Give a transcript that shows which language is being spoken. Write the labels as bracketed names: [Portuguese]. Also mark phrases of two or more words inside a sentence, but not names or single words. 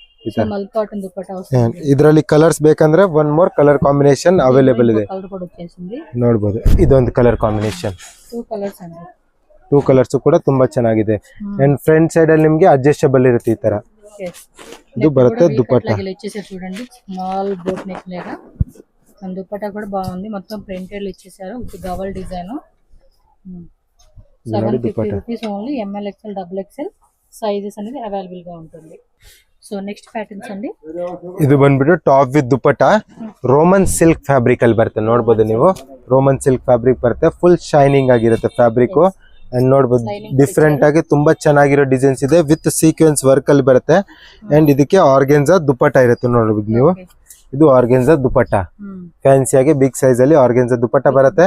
[Kannada] ಇದರಲ್ಲಿ ಕಲರ್ಸ್ ಬೇಕಂದ್ರೆ [English] one more colour combination available [Kannada] ಇದೆ ನೋಡಬಹುದು. ಇದೊಂದು [English] colour combination. [Kannada] 2 ಕಲರ್ಸ್ ಕೂಡ ತುಂಬಾ ಚೆನ್ನಾಗಿದೆ. [English] and front side [Kannada] ಅಲ್ಲಿ ನಿಮ್ಗೆ ಅಡ್ಜಸ್ಟಬಲ್ ಇರುತ್ತೆ ಈ ತರ. ಇದು ಬರುತ್ತೆ ದುಪಟ್ಟ. [Telugu] ఇచ్చేసారు చూడండి, [English] small boat neck [Telugu] లాగా. దుపట్టా కూడా బాగుంది, మొత్తం ప్రింటెడ్ ఇచ్చేసారు [English] with double design. [Telugu] 750 [English] rupees only. ML XL double XL sizes [Telugu] అనేది అవైలబుల్ గా ఉంటుంది. [English] so next patterns ಅಂడి, [Kannada] ಇದು ಬಂದ್ಬಿಟ್ಟು [English] top with dupatta Roman silk fabric [Kannada] ಅಲ್ಲಿ ಬರುತ್ತೆ. ನೋಡಬಹುದು ನೀವು, [English] Roman silk fabric [Kannada] ಬರುತ್ತೆ, [English] full shining [Kannada] ಆಗಿರುತ್ತೆ ಫ್ಯಾಬ್ರಿಕ್. ಅಂಡ್ ನೋಡಬಹುದು ಡಿಫ್ರೆಂಟ್ ಆಗಿ ತುಂಬಾ ಚೆನ್ನಾಗಿರೋ ಡಿಸೈನ್ಸ್ ಇದೆ, [English] with sequence work [Kannada] ಅಲ್ಲಿ ಬರುತ್ತೆ. ಅಂಡ್ ಇದಕ್ಕೆ ಆರ್ಗೆನ್ಜಾ ದುಪಟ್ಟ ಇರುತ್ತೆ ನೋಡಬಹುದು ನೀವು. ಇದು ಆರ್ಗೆನ್ಜಾ ದುಪಟ್ಟ, ಫ್ಯಾನ್ಸಿ ಆಗಿ [English] big size [Kannada] ಅಲ್ಲಿ ಆರ್ಗೆನ್ಜಾ ದುಪಟ್ಟ ಬರುತ್ತೆ.